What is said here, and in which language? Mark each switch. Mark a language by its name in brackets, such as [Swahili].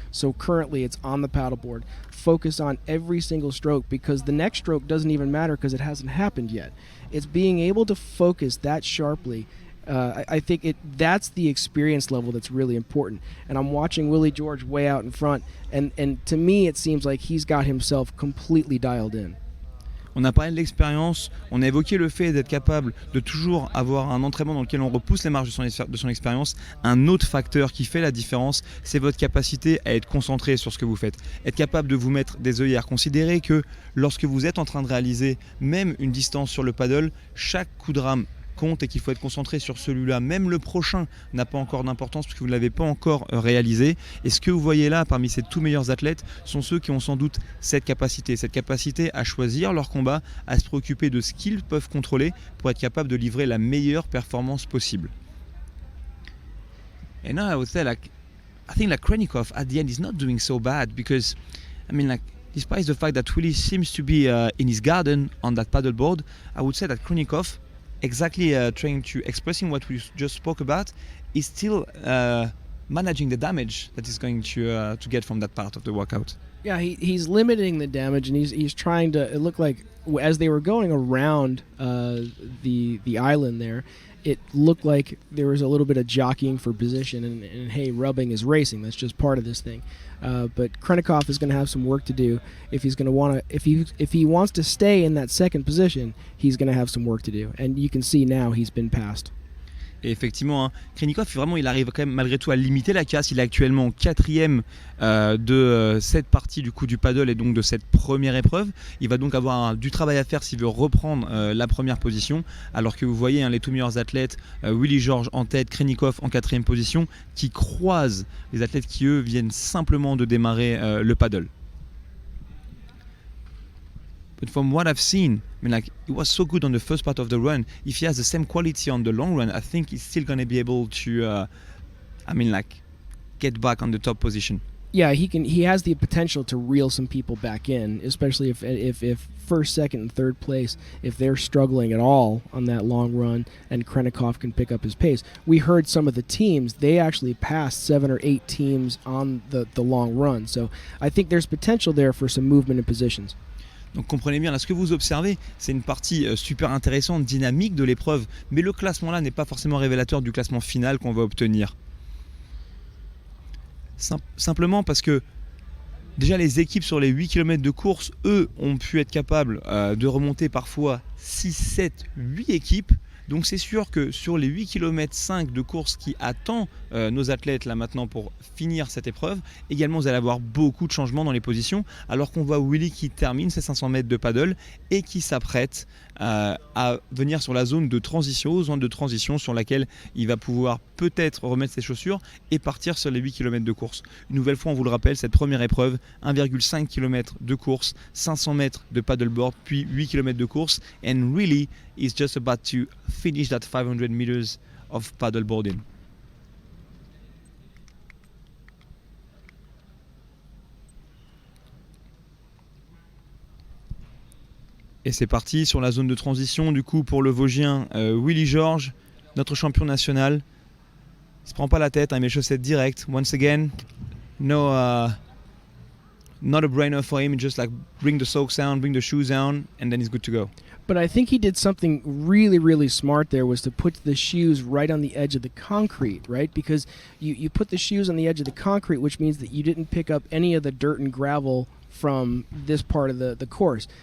[English] So currently it's on the paddleboard. Focus on every single stroke, because the next stroke doesn't even matter because it hasn't happened yet. It's being able to focus that sharply. I think that's the experience level that's really important. And I'm watching Willie George way out in front, and to me it seems like he's got himself completely dialed in. [French] On a parlé de l'expérience, on a évoqué le fait d'être capable de toujours avoir un entraînement dans lequel on repousse les marges de son expérience. Un autre facteur qui fait la différence, c'est votre capacité à être concentré sur ce que vous faites. Être capable de vous mettre des œillères. Considérez que lorsque vous êtes en train de réaliser même une distance sur le paddle, chaque coup de rame compte et qu'il faut être concentré sur celui-là. Même le prochain n'a pas encore d'importance parce que vous ne l'avez pas encore réalisé. Et ce que vous voyez là parmi ces tout meilleurs athlètes sont ceux qui ont sans doute cette capacité à choisir leur combat, à se préoccuper de ce qu'ils peuvent contrôler pour être capable de livrer la meilleure performance possible. [English] And now I would say, like, I think like Krenikov at the end is not doing so bad, because I mean, like, despite the fact that Willie seems to be in his garden on that paddleboard, I would say that Krenikov, exactly trying to expressing what we just spoke about, is still managing the damage that he's going to get from that part of the workout. Yeah, he's limiting the damage, and he's trying to. It looked like as they were going around the island there, it looked like there was a little bit of jockeying for position, and hey, rubbing is racing. That's just part of this thing. But Krenikov is going to have some work to do if he's going to want to. If he wants to stay in that second position, he's going to have some work to do. And you can see now he's been passed. [French] Et effectivement, hein, Krenikov, vraiment, il arrive quand même malgré tout à limiter la casse. Il est actuellement 4e de cette partie du coup du paddle et donc de cette première épreuve. Il va donc avoir du travail à faire s'il veut reprendre la première position. Alors que vous voyez les tout meilleurs athlètes, Willie George en tête, Krenikov en 4e position, qui croisent les athlètes qui eux viennent simplement de démarrer le paddle. [English] But from what I've seen, I mean, like, it was so good on the first part of the run. If he has the same quality on the long run, I think he's still going to be able to, get back on the top position. Yeah, he has the potential to reel some people back in, especially if first, second, and third place, if they're struggling at all on that long run, and Krenikov can pick up his pace. We heard some of the teams, they actually passed 7 or 8 teams on the long run. So I think there's potential there for some movement in positions. [French] Donc comprenez bien, là ce que vous observez, c'est une partie super intéressante, dynamique de l'épreuve, mais le classement là n'est pas forcément révélateur du classement final qu'on va obtenir. Simplement parce que déjà les équipes sur les 8 km de course, eux, ont pu être capables de remonter parfois 6, 7, 8 équipes. Donc c'est sûr que sur les 8 km 5 de course qui attend nos athlètes là maintenant pour finir cette épreuve, également vous allez avoir beaucoup de changements dans les positions, alors qu'on voit Willy qui termine ses 500 mètres de paddle et qui s'apprête à venir sur la zone de transition sur laquelle il va pouvoir peut-être remettre ses chaussures et partir sur les 8 km de course. Une nouvelle fois, on vous le rappelle, cette première épreuve, 1,5 km de course, 500 mètres de paddleboard, puis 8 km de course. [English] And really, he's just about to finish that 500 meters of paddleboarding. [French] Et c'est parti sur la zone de transition du coup pour le Vosgien Willy Georges, notre champion national. Il se prend pas la tête, il met les chaussettes directes. [English] Once again, not a brainer for him. Just like bring the socks down, bring the shoes down, and then he's good to go. But I think he did something really, really smart there, was to put the shoes right on the edge of the concrete, right? Because you put the shoes on the edge of the concrete, which means that you didn't pick up any of the dirt and gravel from this part of the course.